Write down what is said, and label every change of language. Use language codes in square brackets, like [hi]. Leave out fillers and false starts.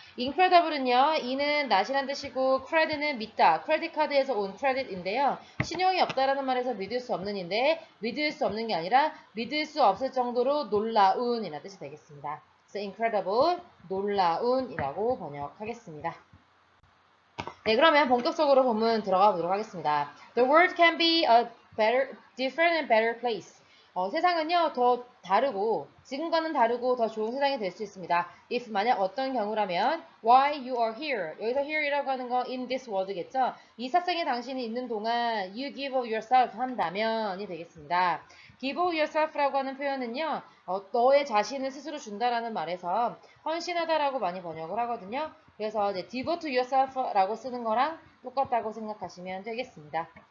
[ko] incredible은요, 이는 낫이란 뜻이고 credit는 믿다, 크레딧 카드에서 온 credit인데요. 신용이 없다라는 말에서 믿을 수 없는인데 믿을 수 없는 게 아니라 믿을 수 없을 정도로 놀라운이라는 뜻이 되겠습니다. 그래서 incredible, 놀라운이라고 번역하겠습니다. 네, 그러면 본격적으로 본문 들어가 보도록 하겠습니다. [en] The world can be a better, different and better place. [ko] 세상은요, 더 다르고, 지금과는 다르고 더 좋은 세상이 될 수 있습니다. [en] If [ko] 만약 어떤 경우라면, [en] why you are here. [ko] 여기서 here이라고 하는 건 [en] in this world [ko] 겠죠? 이 세상에 당신이 있는 동안 [en] you give of yourself [ko] 한다면이 되겠습니다. [en] give of yourself [ko] 라고 하는 표현은요, 너의 자신을 스스로 준다라는 말에서 헌신하다라고 많이 번역을 하거든요. 그래서 이제 [en] devote to yourself [ko] 라고 쓰는 거랑 똑같다고 생각하시면 되겠습니다.